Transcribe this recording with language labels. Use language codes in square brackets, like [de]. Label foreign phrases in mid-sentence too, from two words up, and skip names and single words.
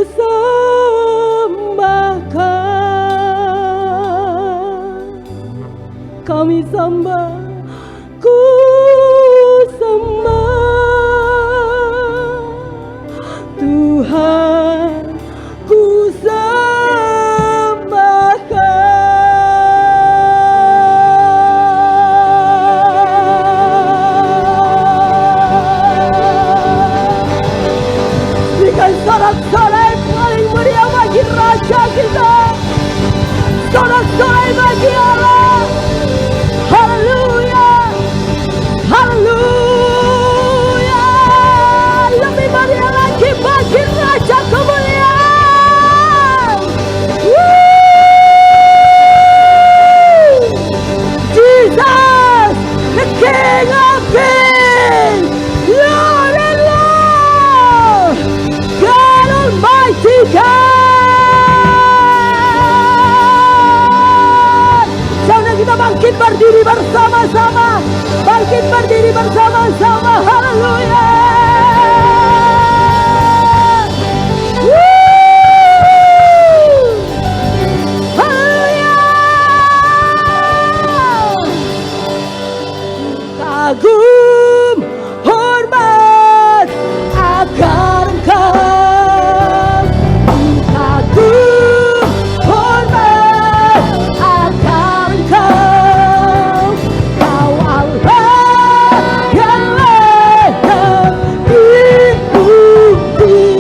[id] sembahkan, kami sembah, ku sembah Tuhan, ku sembahkan. Berikan sorak-sorai paling meriah bagi Raja kita, sorak-sorai bagi Allah. Haleluya, haleluya. Lebih meriah lagi bagi Raja kemuliaan. [en] Jesus, the King of Kings, Lord and Lord, God Almighty God. [id] Saudara kita bangkit berdiri bersama-sama, bangkit berdiri bersama-sama. Haleluya. Haleluya. Kagum hormat akan Engkau, kagum hormat akan Engkau, Kau Allah yang layak dipuji.